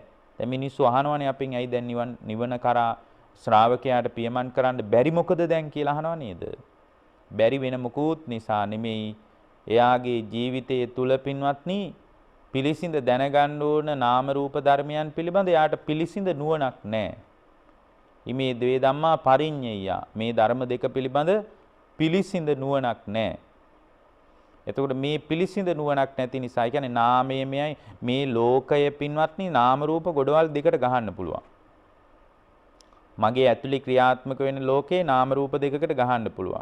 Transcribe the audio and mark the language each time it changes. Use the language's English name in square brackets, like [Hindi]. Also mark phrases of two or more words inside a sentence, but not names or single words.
[Sinhala] දැන් මිනිස්සු අහනවනේ අපෙන් ඇයි දැන් නිවන කරා ශ්‍රාවකයාට පියමන් කරන්න බැරි මොකද දැන් කියලා අහනව නේද? බැරි වෙන මොකුත් නිසා නෙමෙයි. එයාගේ ජීවිතයේ තුල පින්වත්නි පිළිසිඳ දැනගන්න ඕන නාම රූප ධර්මයන් පිළිබඳ එයාට පිළිසිඳ නුවණක් නැහැ. [Pali] ඉමේ ද්වේ ධම්මා පරිඤ්ඤය. [Sinhala] මේ ධර්ම දෙක පිළිබඳ පිළිසිඳ නුවණක් නැහැ. එතකොට මේ පිළිසිඳ නුවණක් නැති නිසා, ඒ කියන්නේ නාමයේ මෙයයි මේ ලෝකය පින්වත්නි නාම රූප ගොඩවල් දෙකට ගහන්න පුළුවන්. මගේ ඇතුලේ ක්‍රියාත්මක වෙන ලෝකේ නාම රූප දෙකකට ගහන්න පුළුවන්.